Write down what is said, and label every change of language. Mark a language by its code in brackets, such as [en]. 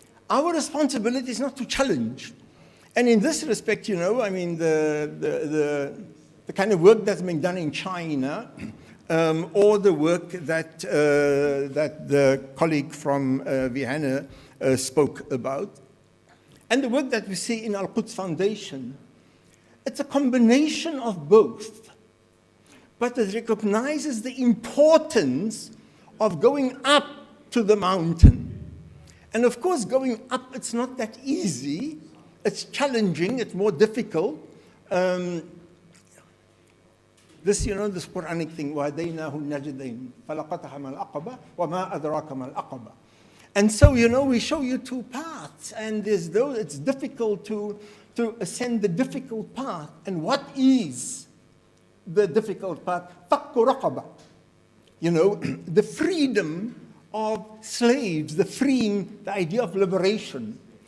[en] Our responsibility is not to challenge. And in this respect, you know, I mean, the kind of work that's being done in China, or the work that the colleague from Vienna spoke about, and the work that we see in Al-Quds Foundation, it's a combination of both. But it recognizes the importance of going up to the mountain. And of course, going up, it's not that easy. It's challenging, it's more difficult. This, you know, this Quranic thing, [ar] وَهَدَيْنَاهُ النَّجْدَيْنِ فَلَقَتَحَمَ الْعَقَبَةِ وَمَا أَدْرَاكَ مَا الْعَقَبَةِ. [en] And so, you know, we show you two paths, and there's though it's difficult to ascend the difficult path. And what is the difficult path? [ar] فَكُّ رَقَبَةِ. [en] the freedom of slaves, the idea of liberation.